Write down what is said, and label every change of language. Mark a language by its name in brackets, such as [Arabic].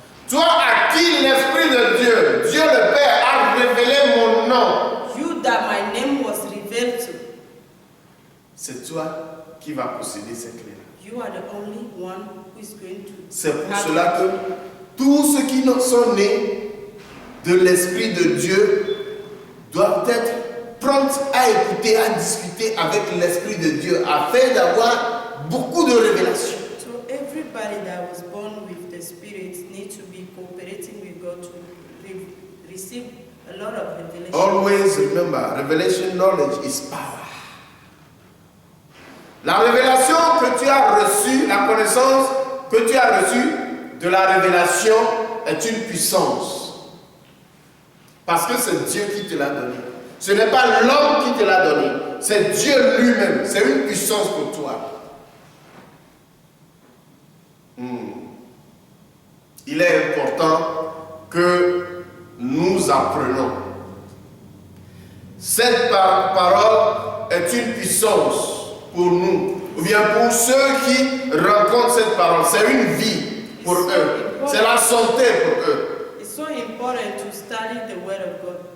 [French] Toi à qui l'Esprit de Dieu, Dieu le Père a révélé mon nom. [English] You that my name was revealed to. [French] C'est toi qui vas posséder ces clés-là. [English] You are the only one who is going to. [French] C'est pour cela que tous ceux qui sont nés de l'Esprit de Dieu doivent être prompts à écouter, à discuter avec l'Esprit de Dieu afin d'avoir beaucoup de révélations. [English] So everybody that was born with the Spirit needs to be cooperating with God to receive a lot of revelation. Always remember, revelation knowledge is power. [French] La révélation que tu as reçue, la connaissance que tu as reçue de la révélation est une puissance. Parce que c'est Dieu qui te l'a donné. Ce n'est pas l'homme qui te l'a donné, c'est Dieu lui-même. C'est une puissance pour toi. Il est important que nous apprenons. Cette parole est une puissance pour nous, ou bien pour ceux qui rencontrent cette parole. C'est une vie pour eux. C'est la santé pour eux. [English] It's so important to study the Word of God